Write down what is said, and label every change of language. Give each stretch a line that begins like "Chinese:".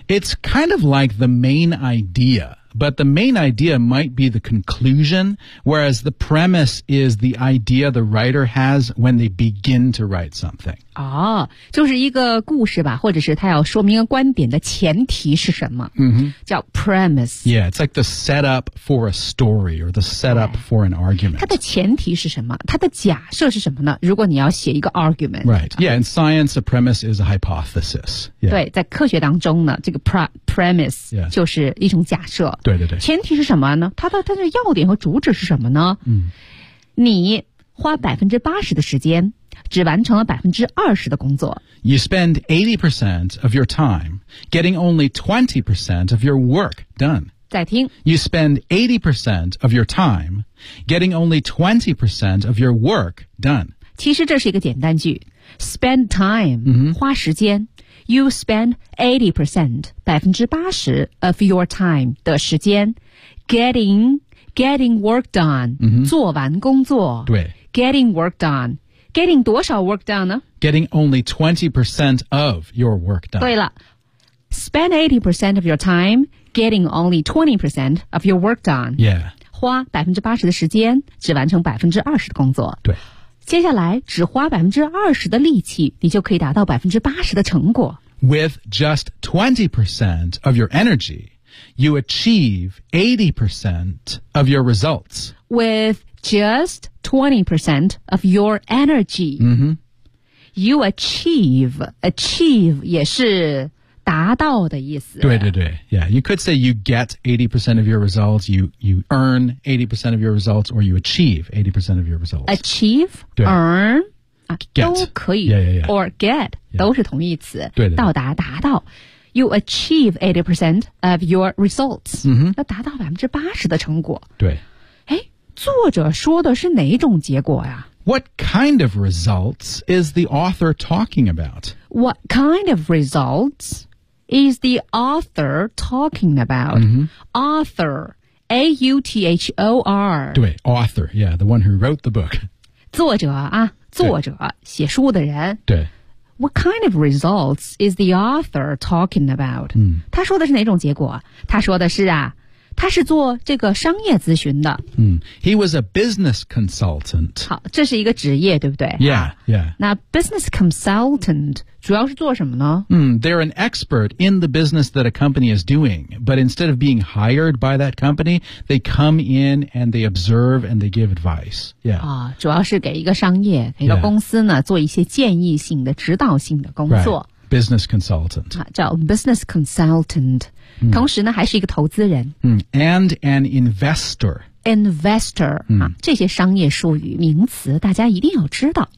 English: It's kind of like the main ideaBut the main idea might be the conclusion, whereas the premise is the idea the writer has when they begin to write something.
Chinese: 哦，就是一个故事吧，或者是他要说明一个观点的前提是什么？ Mm-hmm. 叫 premise.
English: Yeah, it's like the setup for a story or the setup for an argument.
Chinese: 它的前提是什么？它的假设是什么呢？如果你要写一个 argument.
English: Right, yeah, in science, a premise is a hypothesis. Yeah.
Chinese: 对，在科学当中呢，这个 premise、
English: yeah.
Chinese: 就是一种假设。对对对，前提是什么呢？它的要点和主旨是什么呢？嗯，你花80%的时间，只完成了20%的工作。
English: You spend 80% of your time getting only 20% of your work done.
Chinese: 再听。
English: You spend 80% of your time getting only 20% of your work done.
Chinese: 其实这是一个简单句 ，
English: spend time、 mm-hmm.
Chinese: 花时间。
English: You spend 80%, 80% of your time
Chinese: 的时间
English: getting work done,、 mm-hmm.
Chinese: 做完工作。对。
English: Getting work done. Getting
Chinese: 多少
English: work done
Chinese: 呢
English: ?Getting only 20% of your work done.
Chinese: 对了。
English: Spend 80% of your time getting only 20% of your work done. Yeah.
Chinese: 花80%的时间只完成20%的工作。对。接下来只花20%的力气你就可以达到80%的成果。
English: With just 20% of your energy, you achieve 80% of your results. With just 20% of your energy,、 mm-hmm. you achieve
Chinese: 也是达到的意思。对对对
English: ,yeah, you could say you get 80% of your results, you earn 80% of your results, or you achieve 80% of your results. Achieve, earn, get,
Chinese: 都可以
English: yeah, yeah, yeah. or get,、yeah.
Chinese: 都是同义词。对对对到达达到。
English: You achieve 80% of your results,、 mm-hmm.
Chinese: 要达到80%的成果。对。诶作者说的是哪种结果呀、啊
English: What kind of results is the author talking about? What kind of results is the author talking about?、 Mm-hmm. Author, A-U-T-H-O-R.
Chinese: 对
English: author, yeah, the one who wrote the book.
Chinese: 作者啊作者写书的人。对。
English: What kind of results is the author talking about?、嗯、
Chinese: 他说的是哪种结果他说的是啊他是做这个商业咨询的。
English: 嗯、He was a business consultant.
Chinese: 好这是一个职业对不对
English: Yeah, yeah.
Chinese: 那 business consultant 主要是做什么呢、
English: 嗯、They're an expert in the business that a company is doing. But instead of being hired by that company, they come in and they observe and they give advice. Yeah.、
Chinese: 哦、主要是给一个商业给一个公司呢、
English: yeah.
Chinese: 做一些建议性的指导性的工作。
English: Right. Business consultant.
Chinese: 叫 business consultant.、嗯、同时呢还是一个投资人。
English: 嗯、and an investor. Investor.、嗯
Chinese: 啊、这些商业术语名词大家一定要知道。